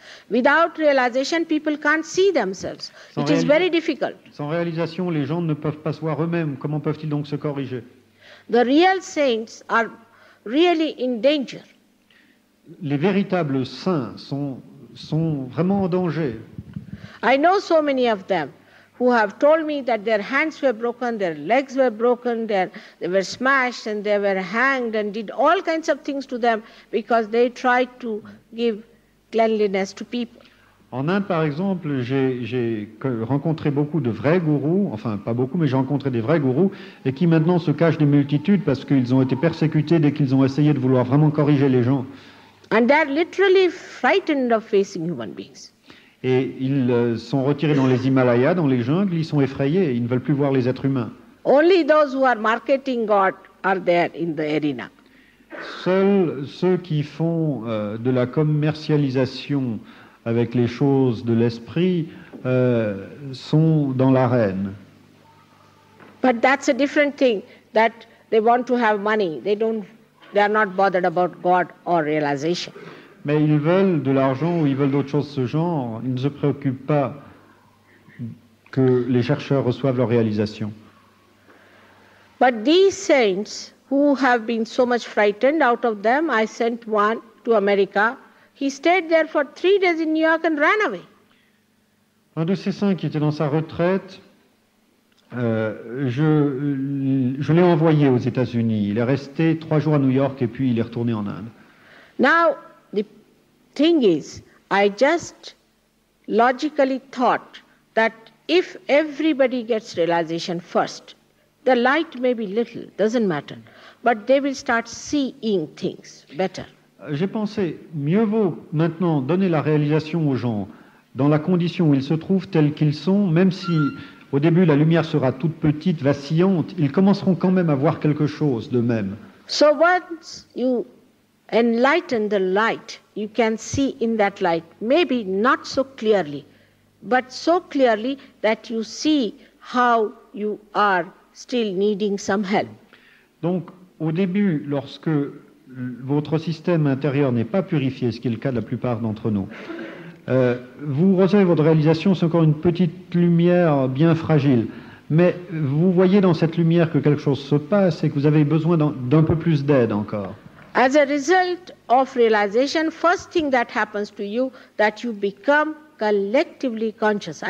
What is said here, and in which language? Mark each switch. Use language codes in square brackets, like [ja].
[en] Without realization, people can't see themselves. It is very difficult. [fr] Sans réalisation, les gens ne peuvent pas se voir eux-mêmes. Comment peuvent-ils donc se corriger? [en] The real saints are really in danger. [fr] Les véritables saints sont vraiment en danger. [en] I know so many of them who have told me that their hands were broken, their legs were broken, they were smashed and they were hanged and did all kinds of things to them because they tried to give cleanliness to people. [fr] En Inde, par exemple, j'ai rencontré beaucoup de vrais gourous, enfin pas beaucoup, mais j'ai rencontré des vrais gourous, et qui maintenant se cachent des multitudes parce qu'ils ont été persécutés dès qu'ils ont essayé de vouloir vraiment corriger les gens. [en] And they're literally frightened of facing human beings. [fr] Et ils sont retirés dans les Himalayas, dans les jungles, ils sont effrayés, ils ne veulent plus voir les êtres humains. [en] Only those who are marketing God are there in the arena. [fr] Seuls ceux qui font de la commercialisation avec les choses de l'esprit sont dans l'arène. [en] But that's a different thing, that they want to have money. They are not bothered about God or realization. [fr] Mais ils veulent de l'argent ou ils veulent d'autres choses de ce genre. Ils ne se préoccupent pas que les chercheurs reçoivent leur réalisation. [en] But these saints who have been so much frightened, out of them I sent one to America. He stayed there for 3 days in New York and ran away. [fr] Un de ces saints qui était dans sa retraite, je l'ai envoyé aux États-Unis. Il est resté 3 jours à New York et puis il est retourné en Inde. [en] Now, the thing is, I just logically thought that if everybody gets realization first, the light may be little, doesn't matter, but they will start seeing things better. [fr] J'ai pensé, mieux vaut maintenant donner la réalisation aux gens dans la condition où ils se trouvent tels qu'ils sont, même si au début la lumière sera toute petite, vacillante, ils commenceront quand même à voir quelque chose d'eux-mêmes. [en] So once you enlighten the light, you can see in that light, maybe not so clearly, but so clearly that you see how you are still needing some help. [fr] Donc, au début, lorsque votre système intérieur n'est pas purifié, ce qui est le cas de la plupart d'entre nous, vous recevez votre réalisation, c'est encore une petite lumière bien fragile. Mais vous voyez dans cette lumière que quelque chose se passe et que vous avez besoin d'un peu plus d'aide encore. [en] As a result of realization, first thing that happens to you, that you become collectively conscious.